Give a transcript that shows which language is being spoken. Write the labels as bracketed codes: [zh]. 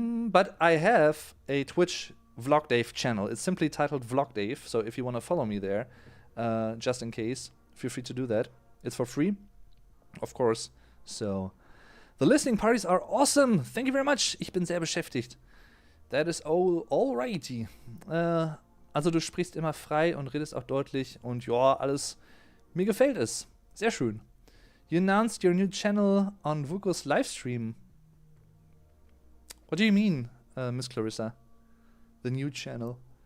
[en] But I have a Twitch Vlogdave channel. It's simply titled Vlogdave. So if you want to follow me there, just in case, feel free to do that. It's for free, of course. So the listening parties are awesome. Thank you very much. [de] Ich bin sehr beschäftigt. [en] That is alrighty. [de] Also du sprichst immer frei und redest auch deutlich und ja, alles, mir gefällt es. Sehr schön. [en] You announced your new channel on Vuko's livestream. What do you mean, Miss Clarissa? The new channel?